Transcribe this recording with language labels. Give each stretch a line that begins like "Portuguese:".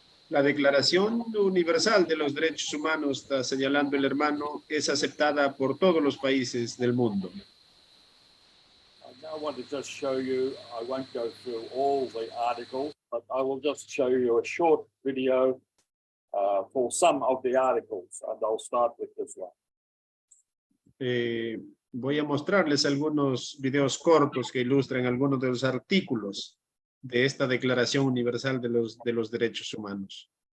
Spanish: La Declaración Universal de los Derechos Humanos, está señalando el hermano, es aceptada por todos los países del mundo.
English: I now want to just show you, I won't go through all the articles, but I will just show you a short video for some of the articles, and I'll start with this one.
Spanish: Voy a mostrarles algunos videos cortos que ilustran algunos de los artículos de esta Declaración Universal de los Derechos Humanos.